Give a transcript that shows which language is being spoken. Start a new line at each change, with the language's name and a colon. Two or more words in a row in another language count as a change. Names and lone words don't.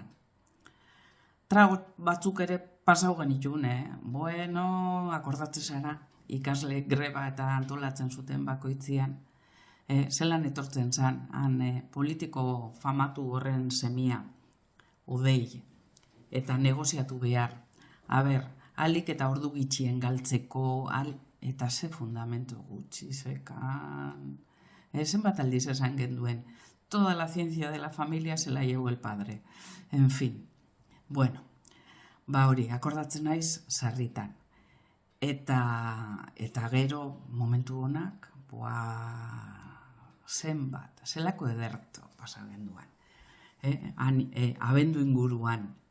Basque: Trago batzuk ere pasau genitun, akordatzen zara, ikasle greba eta antolatzen zuten bakoitzian, zelan etortzen zen, han politiko famatu horren semia, udei, eta negoziatu behar. Alik eta ordu gitxien galtzeko, eta ze fundamento gutxi zekan. Zenbat aldiz esan genduen,
Spanish: toda la ciencia de la familia se la llevó el padre. En fin,
Basque: hori, akordatzen naiz sarritan. Eta gero, momentu honak, zenbat, zelako ederto pasa genduan. Abendu inguruan.